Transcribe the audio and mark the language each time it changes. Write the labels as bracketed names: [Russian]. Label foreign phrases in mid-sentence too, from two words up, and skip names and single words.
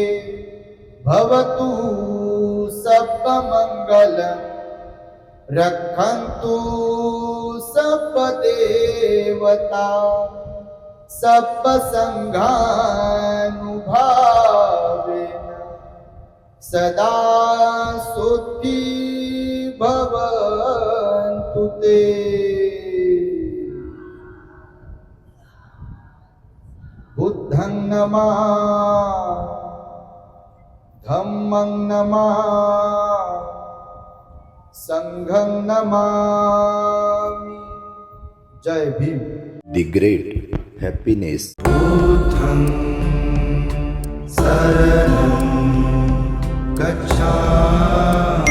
[Pali] भवतु सर्वमंगलं रक्षन्तु सर्वदेवता सर्वसंघानुभावेन सदा सुखी भवन्तु ते. बुद्धं नमामि, धम्मं नमामि, संघं नमामि. [Marathi] जय भीम. [English] The great happiness. [Pali] बुद्धं शरणं गच्छामि.